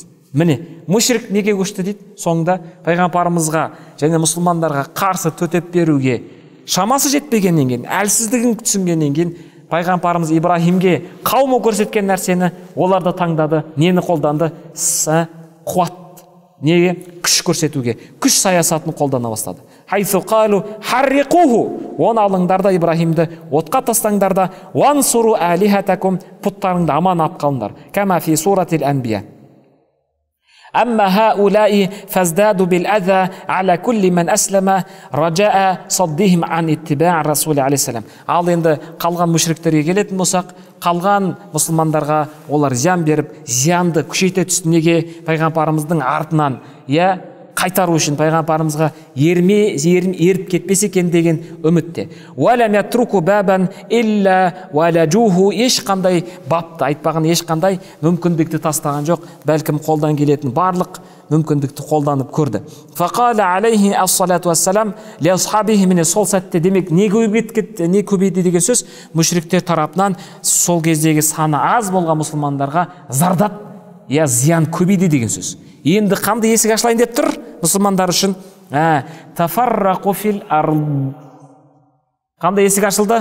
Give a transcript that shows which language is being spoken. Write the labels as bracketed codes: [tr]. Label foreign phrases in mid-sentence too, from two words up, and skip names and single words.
[kk] Міне, мүшрик неге көшті дейді? Соңында пайғамбарымызға және мұсылмандарға қарсы төтеп беруге шамасы жетпегеннен кейін, әлсіздігін түсінгеннен кейін пайғамбарымыз Ибраһимге қауымы көрсеткен нәрсені олар да таңдады. Нені қолданды? Қуат. Неге? Күш көрсетуге, күш саясатын қолдана бастады. [ar] حيث قالوا حرقوه, [kk] оны алыңдар да Ибраһимді отқа тастаңдар да, [ar] وانصروا آلهتكم, [kk] пұттарыңды аман алып қалыңдар. [ar] كما في سورة الأنبياء. أما هؤلاء فازدادوا بالأذى على كل من أسلم رجاء صدهم عن اتباع الرسول عليه السلام. [kk] Ал енді қалған мүшриктерге келетін болсақ, қалған мұсылмандарға олар зиян беріп, зиянды күшейте түсті. Неге? Пайғамбарымыздың артынан қайтару үшін, пайғамбарымызға еріп кетпесе екен деген үмітте. [ar] ولم يترك بابا إلا ولجه, [kk] ешқандай бапты айтпаған, ешқандай мүмкіндікті тастаған жоқ, бәлкім қолдан келетін барлық мүмкіндікті қолданып көрді. [ar] فقال عليه الصلاة والسلام لأصحابه, [kk] міне сол сәтте демек не көбейді деген сөз, мүшриктер тарапынан сол кездегі саны аз болған мұсылмандарға зардап зиян көбейді деген сөз. Енді қандай есік ашылайын деп тұр мұсылмандар үшін? [ar] تفرقوا في الأرض. [kk] Қандай есік ашылды?